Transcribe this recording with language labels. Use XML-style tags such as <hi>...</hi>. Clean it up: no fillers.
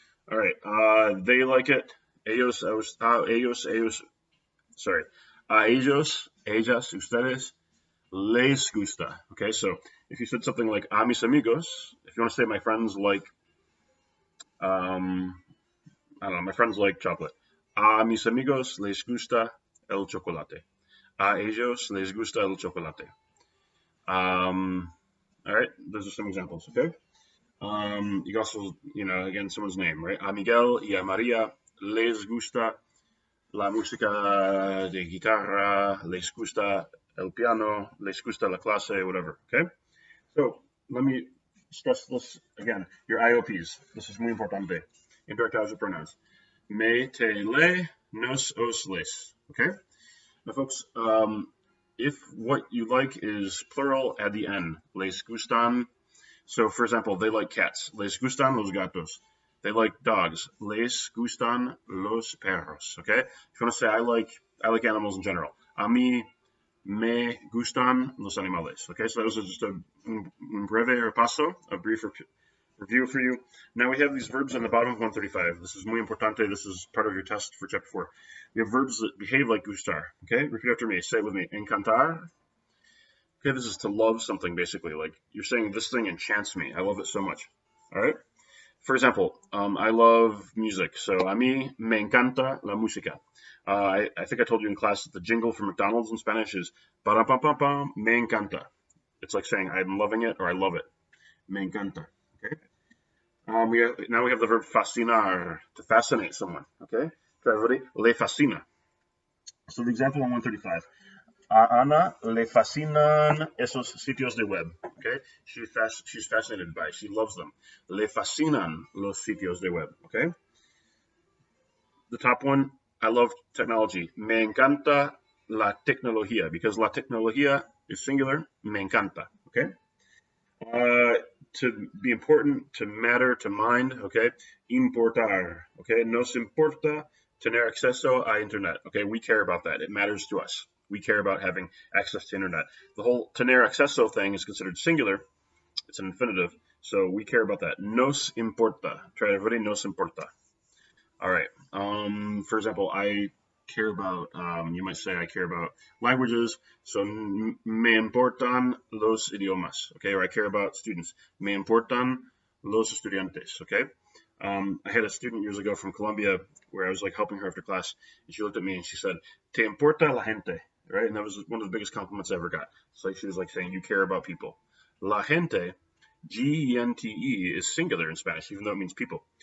<en>All right. They like it. Ellos, sorry.</en> <es>Ellos, ellas, ustedes, les gusta.</es> <en>Okay, so if you said something like</en> <es>a mis amigos,</es> <en>if you want to say my friends like, I don't know, my friends like chocolate.</en> <es>A mis amigos les gusta el chocolate. A ellos les gusta el chocolate.</es> <en>All right, those are some examples, okay? You can also, again, someone's name, right?</en> <es>A Miguel y a Maria les gusta la música de guitarra, les gusta el piano, les gusta la clase,</es> <en>whatever, okay? So let me stress this again, your IOPs. This is</en> <es>muy importante.</es> <en>Indirect object pronouns.</en> <es>Me, te, le, nos, os, les. Okay?</es> <en>Now, folks, if what you like is plural, add the N.</en> <es>Les gustan.</es> <en>So, for example, they like cats.</en> <es>Les gustan los gatos.</es> <en>They like dogs.</en> <es>Les gustan los perros. Okay?</es> <en>If you want to say I like animals in general.</en> <es>A mí me gustan los animales.</es> <en>Okay, so that was just a</en> <es>breve repaso,</es> <en>a brief review for you. Now we have these verbs on the bottom of 135. This is</en> <es>muy importante.</es> <en>This is part of your test for chapter 4. We have verbs that behave like gustar. Okay, repeat after me. Say it with me. Encantar. Okay, this is to love something, basically. Like you're saying this thing enchants me. I love it so much. All right. For example, I love music. So</en> <es>a mí me encanta la música.</es> <en>I think I told you in class that the jingle for McDonald's in Spanish is</en> <es>para pam pam pam me encanta.</es> <en>It's like saying I'm loving it or I love it.</en> <es>Me encanta.</es> <en>Okay. Now we have the verb fascinar, to fascinate someone. Okay. Try everybody.</en> <es>Le fascina.</es> <en>So the example on 135.</en> <es>A Ana le fascinan esos sitios de web.</es> <en>Okay, she's fascinated by. She loves them.</en> <es>Le fascinan los sitios de web. Okay.</es> <en>The top one, I love technology.</en> <es>Me encanta la tecnología</es> <en>because</en> <es>la tecnología</es> <en>is singular.</en> <es>Me encanta.</es> <en>Okay. To be important, to matter, to mind. Okay. Importar. Okay.</en> <es>Nos importa tener acceso a internet.</es> <en>Okay. We care about that. It matters to us. We care about having access to internet. The whole</en> <es>tener acceso</es> <en>thing is considered singular. It's an infinitive. So we care about that.</en> <es>Nos importa.</es> <en>Try everybody.</en> <es>Nos importa.</es> <en>All right. For example, I care about, you might say I care about languages.</en> <es>So me importan los idiomas.</es> <en>Okay. Or I care about students.</en> <es>Me importan los estudiantes.</es> <en>Okay. I had a student years ago from Colombia where I was like helping her after class, and she looked at me and she said,</en> <es>"Te importa la gente,"</es> <en>right? And that was one of the biggest compliments I ever got. It's like she was like saying, "You care about people."</en> <es>La gente, Gente,</es> <en>is singular in Spanish, even though it means people.</en>